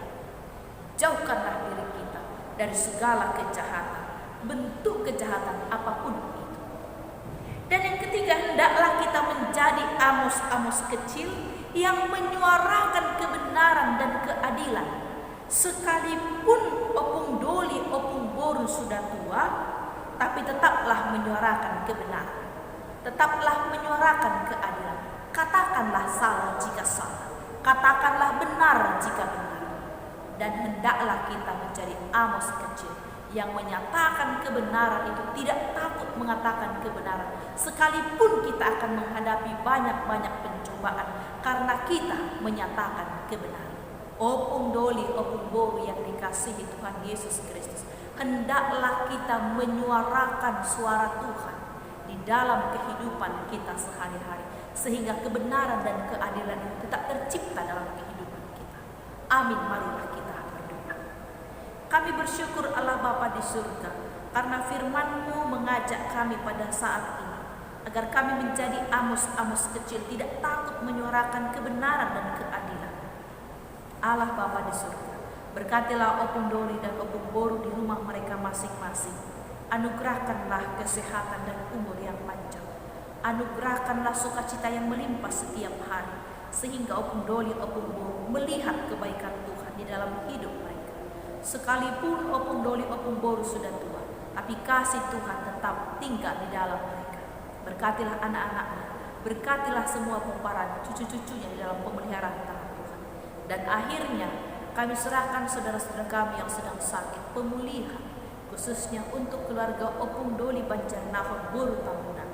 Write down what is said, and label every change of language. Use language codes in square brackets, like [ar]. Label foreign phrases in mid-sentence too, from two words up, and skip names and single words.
[id] Jauhkanlah diri kita dari segala kejahatan, bentuk kejahatan apapun itu. Dan yang ketiga, hendaklah kita menjadi Amos-Amos kecil yang menyuarakan kebenaran dan keadilan. Sekalipun [bbc] opung doli, opung boru [id] sudah tua, tapi tetaplah menyuarakan kebenaran, tetaplah menyuarakan keadilan. Katakanlah salah jika salah, katakanlah benar jika benar. Dan hendaklah kita menjadi Amos kecil yang menyatakan kebenaran itu, tidak takut mengatakan kebenaran, sekalipun kita akan menghadapi banyak-banyak pencobaan, karena kita menyatakan kebenaran. [bbc] Opung doli, opung boru [id] yang dikasihi Tuhan Yesus Kristus, hendaklah kita menyuarakan suara Tuhan di dalam kehidupan kita sehari-hari, sehingga kebenaran dan keadilan itu tetap tercipta dalam kehidupan kita. Amin. Marilah kita berdoa. Kami bersyukur Allah Bapa di surga, karena firman-Mu mengajak kami pada saat ini, agar kami menjadi Amos-Amos kecil, tidak takut menyuarakan kebenaran dan keadilan. Allah Bapa di surga, berkatilah [bbc] opung doli [id] dan [bbc] opung boru [id] di rumah mereka masing-masing. Anugerahkanlah kesehatan dan umur yang panjang. Anugerahkanlah sukacita yang melimpah setiap hari, sehingga [bbc] opung doli, opung boru [id] melihat kebaikan Tuhan di dalam hidup mereka. Sekalipun [bbc] Opung Doli Opung Boru [id] sudah tua, tapi kasih Tuhan tetap tinggal di dalam mereka. Berkatilah anak-anaknya, berkatilah semua pemparan cucu-cucunya di dalam pemeliharaan tangan Tuhan. Dan akhirnya kami serahkan saudara-saudara kami yang sedang sakit pemulihan, khususnya untuk keluarga Opung Doli Banjarnahor Boru Tambunan.